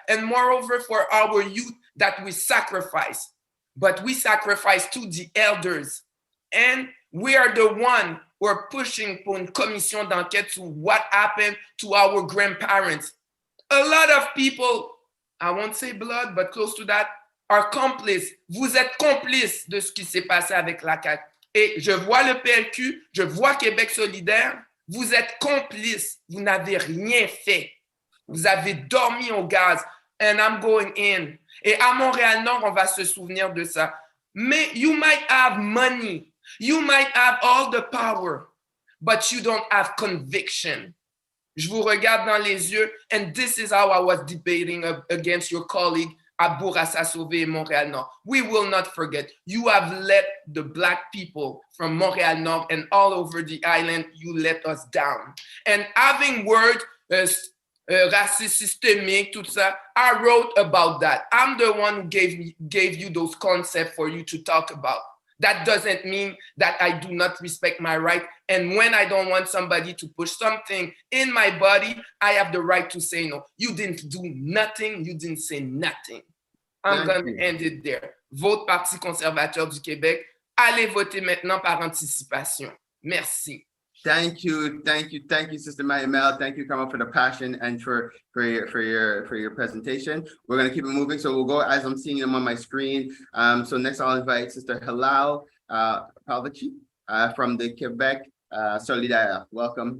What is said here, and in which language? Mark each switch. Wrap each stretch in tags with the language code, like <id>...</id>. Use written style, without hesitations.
<en>And moreover, for our youth, that we sacrifice. But we sacrifice to the elders. And we are the one who are pushing</en> <fr>pour une commission d'enquête</fr> <en>to what happened to our grandparents. A lot of people, I won't say blood, but close to that, are complices.</en> <fr>Vous êtes complices de ce qui s'est passé avec la CAQ. Et je vois le PLQ, je vois Québec solidaire. Vous êtes complices. Vous n'avez rien fait. Vous avez dormi au gaz.</fr> <en>And I'm going in.</en> <fr>Et à Montréal-Nord, on va se souvenir de ça.</fr> <en>Mais you might have money. You might have all the power. But you don't have conviction.</en> <fr>Je vous regarde dans les yeux.</fr> <en>And this is how I was debating against your colleague à Bourassa-Sauvé et Montréal-Nord. We will not forget. You have let the Black people from Montréal-Nord and all over the island, you let us down. And having word</en> <fr>racisme systemique, tout ça,</fr> <en>I wrote about that. I'm the one who gave you those concepts for you to talk about. That doesn't mean that I do not respect my right. And when I don't want somebody to push something in my body, I have the right to say no. You didn't do nothing. You didn't say nothing. I'm going to end it there.</en> <fr>Vote Parti conservateur du Québec. Allez voter maintenant par anticipation. Merci.</fr> <en>Thank you, Sister Mayamel. Thank you, Carmel, for the passion and for your presentation. We're gonna keep it moving, so we'll go as I'm seeing them on my screen. So next, I'll invite Sister Hilal Palvachi from the Quebec Solidaire. Welcome.</en>